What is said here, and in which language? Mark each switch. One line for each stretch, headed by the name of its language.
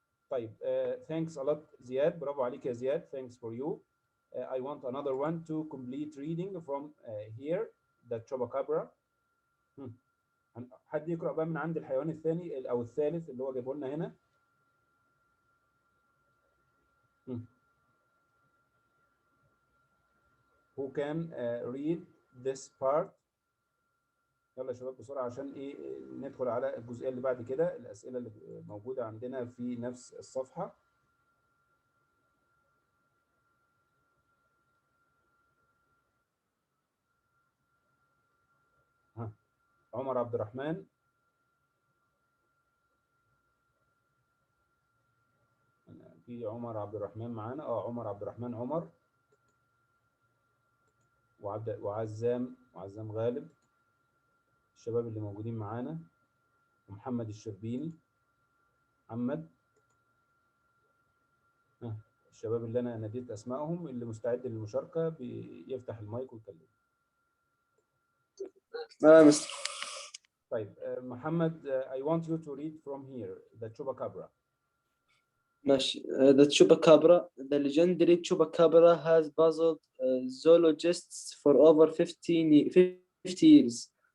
Arabic: طيب
English: thanks a lot
Arabic: زياد، برافو عليك يا زياد.
English: thanks for you. I want another one to complete reading from here, the chupacabra.
Arabic: حد يقرأ بقى من عند الحيوان الثاني أو الثالث اللي هو جايبه لنا هنا.
English: who can read this part.
Arabic: يلا يا شباب بسرعة عشان ايه ندخل على الجزئية اللي بعد كده، الأسئلة اللي موجودة عندنا في نفس الصفحة. عمر عبد الرحمن. في عمر عبد الرحمن معانا، عمر عبد الرحمن عمر، وعزام غالب، الشباب اللي موجودين معانا، ومحمد الشربيني، محمد. الشباب اللي انا ناديت اسمائهم اللي مستعد للمشاركه بيفتح المايك ويكلم. مستر.
English: طيب محمد, I want you to read from here the chupacabra.
Arabic: ماشي.
English: The chupacabra, the legendary chupacabra has puzzled zoologists for over 50 years.